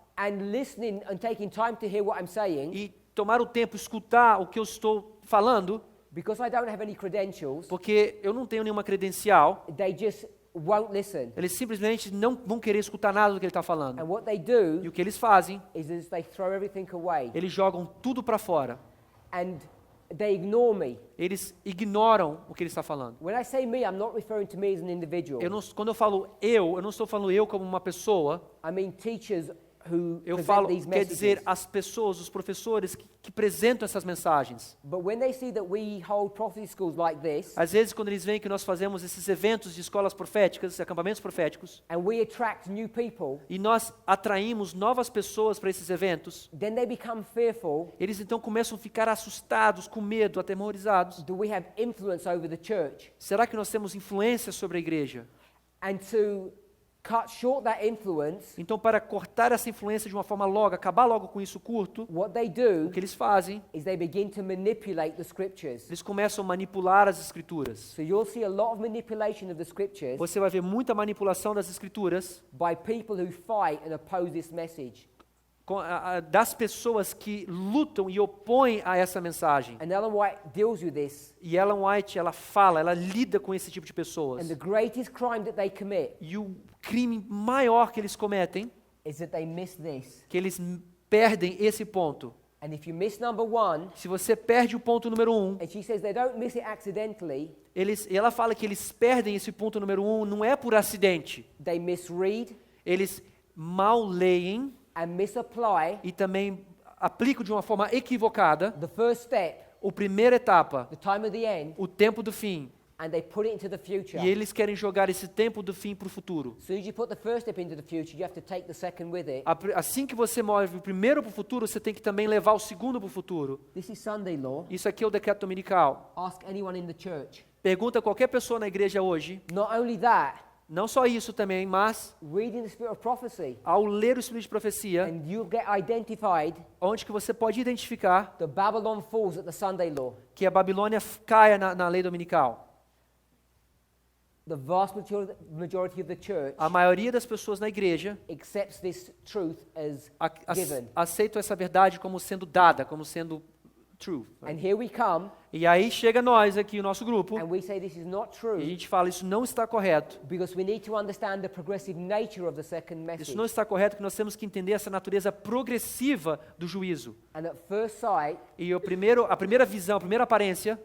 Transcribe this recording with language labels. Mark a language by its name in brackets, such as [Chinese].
[English] and listening and taking time to hear what I'm saying, [Portuguese] e tomar o tempo, escutar o que eu estou falando, [English] because I don't have any credentials, [Portuguese] porque eu não tenho nenhuma credencial, [English] they just won't listen. [Portuguese] eles simplesmente não vão querer escutar nada do que ele está falando. [English] And what they [Portuguese] E [English] do [Portuguese] o que eles fazem, [English] is they throw everything away [Portuguese] eles jogam tudo para fora. [English] and they ignore me. [Portuguese] Eles ignoram o que ele está falando. [English] When I say me, I'm not referring to me as an individual. [Portuguese] Quando eu falo eu não estou falando eu como uma pessoa. [English] I mean teachers who [Portuguese] Eu [English] present [Portuguese] falo, [English] these [Portuguese] quer dizer, [English] messages. [Portuguese] as pessoas, os professores que apresentam essas mensagens. [English] But when they see that we hold prophecy schools like this, [Portuguese] Às vezes, quando eles veem que nós fazemos esses eventos de escolas proféticas, acampamentos proféticos, [English] and we attract new people, [Portuguese] e nós atraímos novas pessoas para esses eventos, [English] then they become fearful [Portuguese] eles então começam a ficar assustados, com medo, atemorizados. [English] that we have influence over the church. [Portuguese] Será que nós temos influência sobre a igreja? [English] And to cut short that influence, [Portuguese] Então, para cortar essa influência de uma forma logo, acabar logo com isso curto, [English] what they do [Portuguese] o que eles fazem? [English] is they begin to manipulate the scriptures. [Portuguese] Eles começam a manipular as escrituras. [English] So you'll see a lot of manipulation of the scriptures [Portuguese] Você vai ver muita manipulação das escrituras [English] by people who fight and oppose this message. [Portuguese] das pessoas que lutam e opõem a essa mensagem. [English] And Ellen White deals with this. [Portuguese] E Ellen White, ela fala, ela lida com esse tipo de pessoas. [English] And the greatest crime that they commit [Portuguese] E o crime maior que eles cometem, [English] is that they miss this. [Portuguese] que eles perdem esse ponto. [English] And if you miss number one, [Portuguese] Se você perde o ponto número 1, [English] and she says they don't miss it accidentally, [Portuguese] ela fala que eles perdem esse ponto número 1 não é por acidente. [English] they misread [Portuguese] Eles mal leem [English] and misapply [Portuguese] e também aplicam de uma forma equivocada [English] the first step, [Portuguese] a primeira etapa, [English] the time of the end, [Portuguese] o tempo do fim. [English] and they put it into the future. [Portuguese] E eles querem jogar esse tempo do fim para o futuro. [English] As soon as you put the first step into the future, you have to take the second with it. [Portuguese] Assim que você move o primeiro para o futuro, você tem que também levar o segundo para o futuro. [English] This is Sunday law. [Portuguese] Isso aqui é o decreto dominical. [English] Ask anyone in the church. [Portuguese] Pergunta a qualquer pessoa na igreja hoje, [English] Not only that, [Portuguese] não só isso também, mas [English] read in the spirit of prophecy, [Portuguese] ao ler o Espírito de Profecia, [English] and you'll get identified [Portuguese] onde que você pode identificar [English] the Babylon falls at the Sunday law. [Portuguese] que a Babilônia caia na lei dominical. [English] The vast majority of the church [Portuguese] A maioria das pessoas na igreja [English] accepts this truth as given. [Portuguese] aceitam essa verdade como sendo dada, como sendo true. [English] And here we come, [Portuguese] E aí chega nós aqui, o nosso grupo, [English] and we say this is not [Portuguese] e a [English] true [Portuguese] gente fala, isso não está correto. [English] because we need to understand the progressive nature of the second message. [Portuguese] Isso não está correto, porque nós temos que entender essa natureza progressiva do juízo. [English] And at first sight, [Portuguese] E a primeira visão, a primeira aparência,